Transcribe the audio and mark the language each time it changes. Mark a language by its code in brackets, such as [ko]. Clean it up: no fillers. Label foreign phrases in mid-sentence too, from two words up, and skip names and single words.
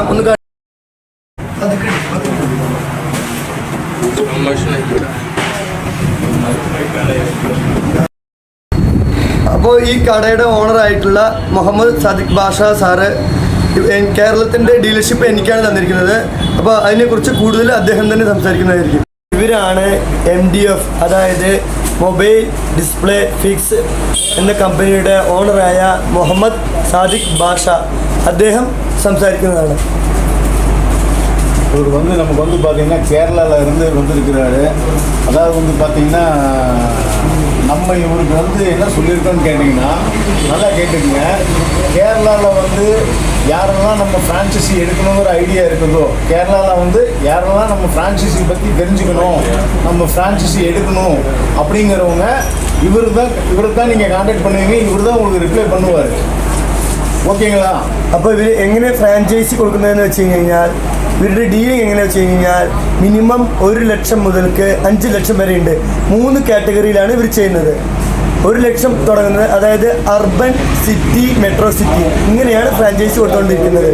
[ml] ഒന്ന് അപ്പോൾ ഈ കടയുടെ ഓണറായിട്ടുള്ള മുഹമ്മദ് സാദിഖ് ബാഷ സാറ് കേരളത്തിൻ്റെ ഡീലർഷിപ്പ് എനിക്കാണ് തന്നിരിക്കുന്നത്. അപ്പോൾ അതിനെക്കുറിച്ച് കൂടുതൽ അദ്ദേഹം തന്നെ സംസാരിക്കുന്നതായിരിക്കും. ഇവരാണ് MDF, അതായത് മൊബൈൽ ഡിസ്പ്ലേ ഫിക്സ് എന്ന കമ്പനിയുടെ ഓണറായ മുഹമ്മദ് സാദിഖ് ബാഷ. അദ്ദേഹം സംസാരിക്കുന്നതാണ്. [ta] இவர் நமக்கு பார்த்தீங்கன்னா கேரளாவில் இருந்து வந்திருக்கிறாரு. அதாவது பார்த்தீங்கன்னா நம்ம இவருக்கு என்ன சொல்லியிருக்கோன்னு கேட்டிங்கன்னா நல்லா கேட்டுக்குங்க. கேரளாவில் யாரெல்லாம் நம்ம ஃப்ரான்ச்சைசி எடுக்கணுங்கிற ஐடியா இருக்குதோ, கேரளாவில் யாரெல்லாம் நம்ம ஃப்ரான்ச்சைசி பற்றி தெரிஞ்சுக்கணும், நம்ம ஃப்ரான்ச்சைசி எடுக்கணும் அப்படிங்கிறவங்க இவருக்கு தான் நீங்கள் கான்டாக்ட் பண்ணுவீங்க. இவர் தான் உங்களுக்கு ரிப்ளை பண்ணுவார். [ml] ഓക്കെങ്ങളാ? അപ്പോൾ ഇവർ എങ്ങനെ ഫ്രാഞ്ചൈസി കൊടുക്കുന്നതെന്ന് വെച്ച് കഴിഞ്ഞാൽ ഇവരുടെ ഡീലിംഗ് എങ്ങനെയാണെന്ന് വെച്ച് കഴിഞ്ഞാൽ മിനിമം 1 ലക്ഷം മുതൽക്ക് 5 ലക്ഷം വരെ ഉണ്ട്. 3 കാറ്റഗറിയിലാണ് ഇവർ ചെയ്യുന്നത്. 1 ലക്ഷം തുടങ്ങുന്നത്, അതായത് അർബൻ, സിറ്റി, മെട്രോ സിറ്റി, ഇങ്ങനെയാണ് ഫ്രാഞ്ചൈസി കൊടുത്തുകൊണ്ടിരിക്കുന്നത്.